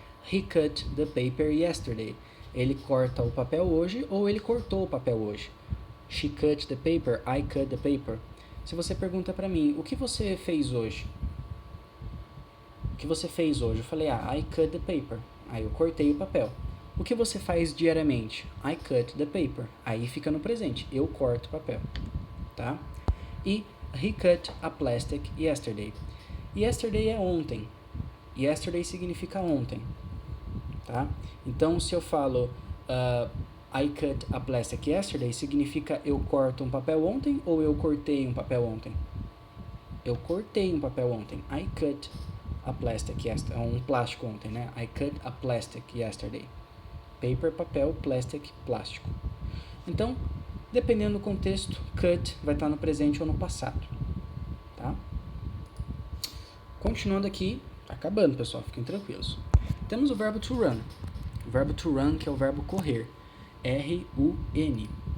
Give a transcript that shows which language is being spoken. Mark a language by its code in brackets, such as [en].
[en] He cut the paper yesterday. [pt] Ele corta o papel hoje ou ele cortou o papel hoje. [en] She cut the paper, I cut the paper. [pt] Se você pergunta para mim, o que você fez hoje? O que você fez hoje? Eu falei, [en] I cut the paper. [pt] Aí eu cortei o papel. O que você faz diariamente? [en] I cut the paper. [pt] Aí fica no presente. Eu corto o papel. Tá? E [en] he cut a plastic yesterday. [pt] Yesterday é ontem. Yesterday significa ontem, tá? Então, se eu falo [en] I cut a plastic yesterday, [pt] significa eu corto um papel ontem ou eu cortei um papel ontem? Eu cortei um papel ontem. [en] I cut a plastic yesterday. [pt] Um plástico ontem, né? [en] I cut a plastic yesterday. [pt] Paper, papel, plastic, plástico. Então, dependendo do contexto, cut vai estar no presente ou no passado, tá? Continuando aqui, tá acabando, pessoal, fiquem tranquilos. Temos o verbo to run. O verbo to run, que é o verbo correr. R-U-N.